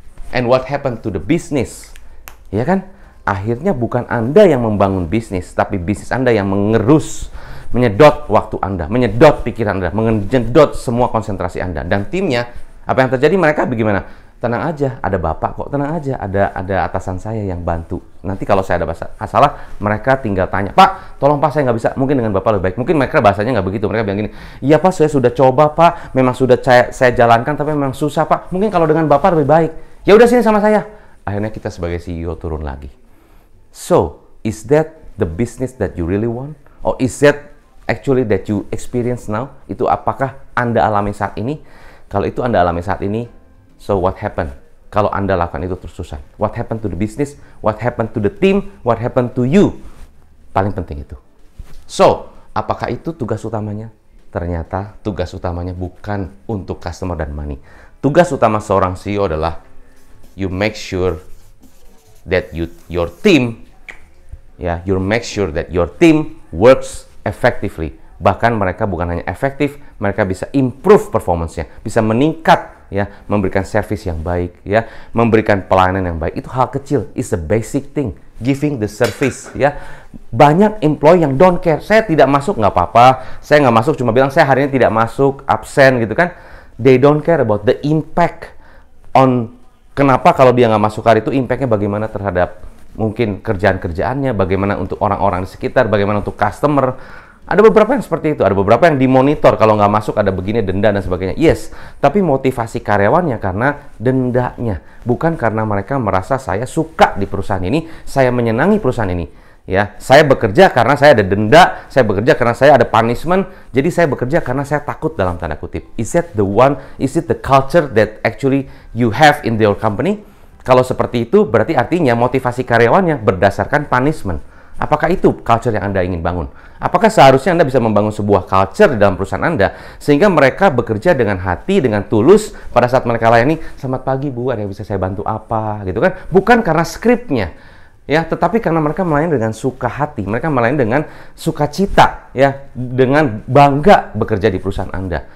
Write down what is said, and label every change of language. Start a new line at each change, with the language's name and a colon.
English: And what happened to the business?
Indonesian: Ya kan? Akhirnya bukan Anda yang membangun bisnis, tapi bisnis Anda yang mengerus, menyedot waktu Anda, menyedot pikiran Anda, menyedot semua konsentrasi Anda. Dan timnya, apa yang terjadi? Mereka bagaimana? Tenang aja, ada Bapak kok, tenang aja, ada atasan saya yang bantu. Nanti kalau saya ada masalah, mereka tinggal tanya, Pak, tolong Pak, saya nggak bisa, mungkin dengan Bapak lebih baik. Mungkin mereka bahasanya nggak begitu, mereka bilang gini, iya Pak, saya sudah coba Pak, memang sudah saya jalankan, tapi memang susah Pak, mungkin kalau dengan Bapak lebih baik. Ya udah sini sama saya. Akhirnya kita sebagai CEO turun lagi.
English: So, is that the business that you really want? Or is that actually that you experience now?
Indonesian: Itu apakah Anda alami saat ini? Kalau itu Anda alami saat ini,
English: so what happened?
Indonesian: Kalau Anda lakukan itu terus-terusan.
English: What happened to the business? What happened to the team? What happened to you?
Indonesian: Paling penting itu. So, apakah itu tugas utamanya? Ternyata tugas utamanya bukan untuk customer dan money. Tugas utama seorang CEO adalah
English: you make sure that your team, you make sure that your team works effectively.
Indonesian: Bahkan mereka bukan hanya efektif, mereka bisa improve performance-nya, bisa meningkat, memberikan service yang baik, memberikan pelayanan yang baik. Itu hal kecil,
English: it's a basic thing, giving the service,
Indonesian: Banyak employee yang
English: don't care.
Indonesian: Saya tidak masuk nggak apa-apa, saya nggak masuk cuma bilang saya hari ini tidak masuk, absen gitu kan.
English: They don't care about the impact on.
Indonesian: Kenapa kalau dia nggak masuk hari itu, impact-nya bagaimana terhadap mungkin kerjaan-kerjaannya, bagaimana untuk orang-orang di sekitar, bagaimana untuk customer. Ada beberapa yang seperti itu, ada beberapa yang dimonitor, kalau nggak masuk ada begini, denda dan sebagainya. Yes, tapi motivasi karyawannya karena dendanya. Bukan karena mereka merasa saya suka di perusahaan ini, saya menyenangi perusahaan ini. Saya bekerja karena saya ada denda, saya bekerja karena saya ada punishment, jadi saya bekerja karena saya takut dalam tanda kutip.
English: Is it the culture that actually you have in your company?
Indonesian: Kalau seperti itu, berarti artinya motivasi karyawannya berdasarkan punishment. Apakah itu culture yang Anda ingin bangun? Apakah seharusnya Anda bisa membangun sebuah culture di dalam perusahaan Anda, sehingga mereka bekerja dengan hati, dengan tulus, pada saat mereka layani, selamat pagi Bu, ada yang bisa saya bantu apa? Gitu kan? Bukan karena skripnya. Tetapi karena mereka melayani dengan suka hati, mereka melayani dengan sukacita, dengan bangga bekerja di perusahaan Anda.